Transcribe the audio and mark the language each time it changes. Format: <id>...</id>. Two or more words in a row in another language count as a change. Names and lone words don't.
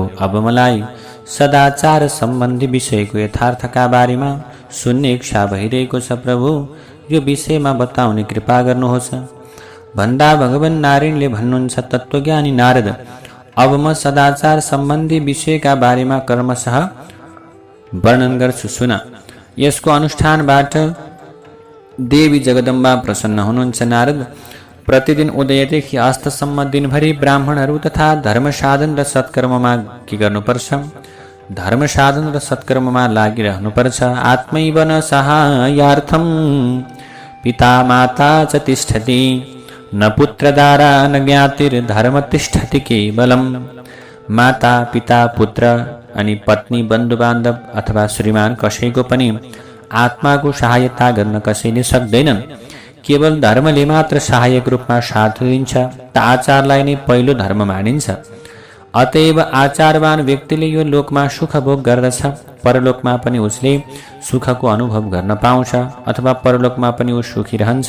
<ne>अब मलाई सदाचार सम्बन्धी विषयको यथार्थका बारेमा सुन्ने इच्छा भइरहेको छ प्रभु, यो विषयमा बताउने कृपा गर्नुहोस् भन्दा भगवान नारायणले भन्नुहुन्छ, तत्त्वज्ञानी नारद, अब म सदाचार सम्बन्धी विषयका बारेमा क्रमशः वर्णन गर्छु, सुन। यसको अनुष्ठानबाट देवी जगदम्बा प्रसन्न हुनुहुन्छ। नारद, प्रतिदिन उदयदेखि अस्तसम्म दिनभरि ब्राह्मणहरू तथा धर्म साधन र सत्कर्ममा के गर्नुपर्छ? धर्म साधन र सत्कर्ममा लागिरहनुपर्छ।</ne> <sa>आत्मैव न सहायार्थं पिता माता च तिष्ठति, न पुत्रदारा न ज्ञातिर्धर्म तिष्ठति केवलम्।</sa> <ne>माता पिता पुत्र अनि पत्नी बन्धु बान्धव अथवा श्रीमान कसैको पनि आत्माको सहायता गर्न कसैले सक्दैनन्। केवल धर्मले मात्र सहायक रूपमा साथ दिन्छ। त आचारलाई नै पहिलो धर्म मानिन्छ। अतएव आचारवान व्यक्तिले यो लोकमा सुख भोग गर्दछ, परलोकमा पनि उसले सुखको अनुभव गर्न पाउँछ अथवा परलोकमा पनि ऊ सुखी रहन्छ।</ne>